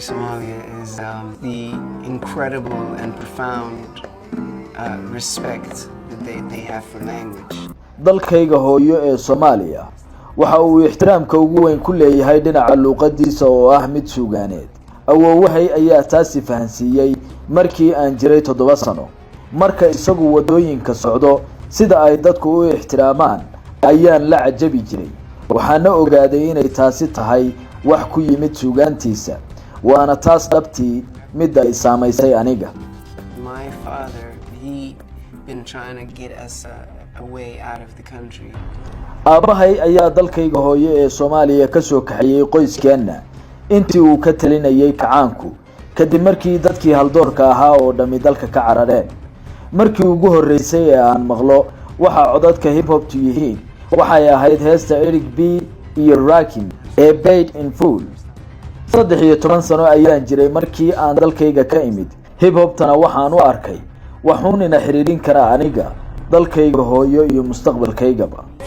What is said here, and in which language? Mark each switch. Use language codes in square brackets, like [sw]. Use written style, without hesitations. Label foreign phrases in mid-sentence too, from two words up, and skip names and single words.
[en] Somalia, is the incredible and profound respect that they have for language. [so] dalkayga hooyo ee Soomaaliya waxa uu ixtiraamka ugu weyn ku leeyahay dhinaca luqadiisa oo ah mid suugaaneed awoowahay ayaa taasi fahansiiyay markii aan jiray 7 sano marka isagu wadooyinka socdo sida ay dadku u ixtiraamaan ayaan la cajabi jiray waxaana ogaaday inay taasi tahay wax ku yimid suugaantiisa waana taas dhabtii mid ay saamaysay aniga [en] My father, he been trying to get us a way out of the country. [so] aabahay ayaa dalkayga hooyo ee Soomaaliya ka soo kaxayay qoyskeena intii uu ka talinayay kacaanku kadib markii dadkii haldoorka ahaa oo dhami dalka ka carareen markii ugu horeysay ee aan maqlo waxa codadka hip hop yihiin waxay ahayd heesta Eric B iyo Rakim ee Paid in Full 13 sano ayaan jiray markii aan dalkayga ka imid hip hop tana waxaan u arkay waxuun ina xiriirin kara aniga dalkayga hooyo iyo mustaqbalkaygaba